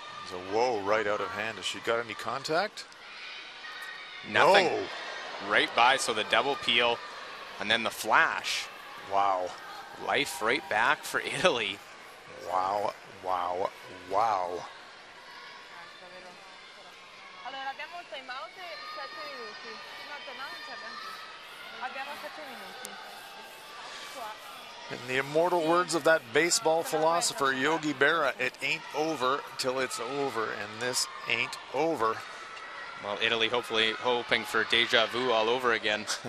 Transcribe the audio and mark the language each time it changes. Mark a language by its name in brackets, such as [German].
[English] There's a whoa right out of hand. Has she got any contact? Nothing. No. Right by, so the double peel and then the flash. Wow. Life right back for Italy. Wow. [Italian] Allora abbiamo il timeout e 7 minuti. No, timeout non c'è abbiamo 7 minuti. [English] In the immortal words of that baseball philosopher Yogi Berra, it ain't over till it's over, and this ain't over. Well, Italy hopefully hoping for deja vu all over again.